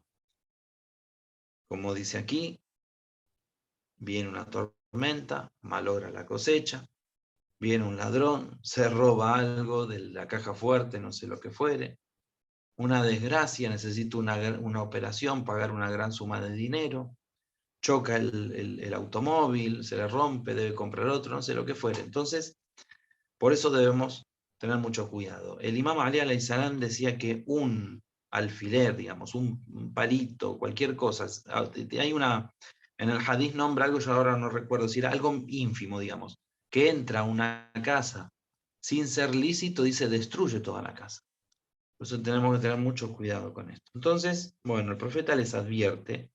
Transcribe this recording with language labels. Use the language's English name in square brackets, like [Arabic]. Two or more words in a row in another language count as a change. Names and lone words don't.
[Spanish] Como dice aquí, viene una tormenta, malogra la cosecha, viene un ladrón, se roba algo de la caja fuerte, no sé lo que fuere, una desgracia, necesita una operación, pagar una gran suma de dinero, choca el automóvil, se le rompe, debe comprar otro, no sé lo que fuere. Entonces, por eso debemos tener mucho cuidado. El imam Ali [Arabic] عليه السلام [Spanish] decía que un alfiler, digamos, un palito, cualquier cosa, hay en el hadith nombra algo, yo ahora no recuerdo si era algo ínfimo, digamos, que entra a una casa sin ser lícito, dice, destruye toda la casa. Por eso tenemos que tener mucho cuidado con esto. Entonces, bueno, el profeta les advierte.